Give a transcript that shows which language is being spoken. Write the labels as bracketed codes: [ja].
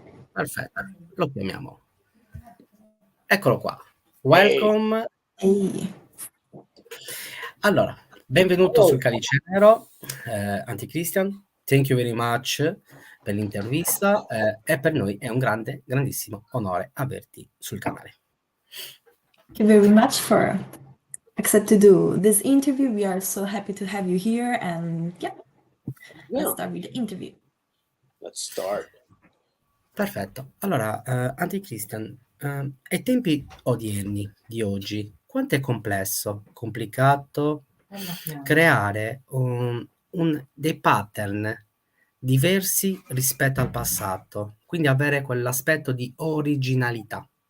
[it] Perfetto, lo chiamiamo. Eccolo qua. Welcome. Ehi. Allora, benvenuto sul Calice Nero, AntiChristian. [en] Thank you very much [it] per l'intervista e per noi è un grandissimo onore averti sul canale. [en] Thank you very much for accepting to do this interview. We are so happy to have you here, and let's start with the interview. Let's start. [it] Perfetto. Allora, AntiChristian, ai tempi odierni di oggi, quanto è complicato creare dei pattern diversi rispetto al passato, quindi avere quell'aspetto di originalità.